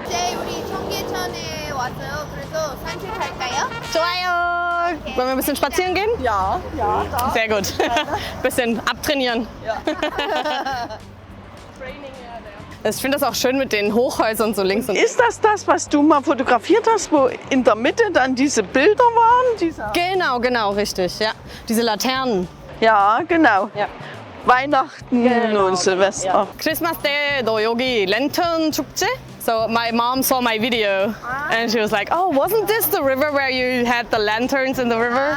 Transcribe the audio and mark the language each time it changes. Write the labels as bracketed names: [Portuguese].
[Korean] 이제 우리 청계천에 왔어요. 그래서 산책할까요? 좋아요. [German] Wollen wir ein bisschen spazieren gehen? Ja. Sehr gut. Bisschen abtrainieren. Ich finde das auch schön mit den Hochhäusern so links und rechts. Ist das, was du mal fotografiert hast, wo in der Mitte dann diese Bilder waren? Genau, richtig. Ja. Diese Laternen. Ja, genau. Ja. Weihnachten und Silvester. [English] Christmas Day, [Korean] 너 여기 lantern 축제? [English] So my mom saw my video and she was like, oh, wasn't this the river where you had the lanterns in the river?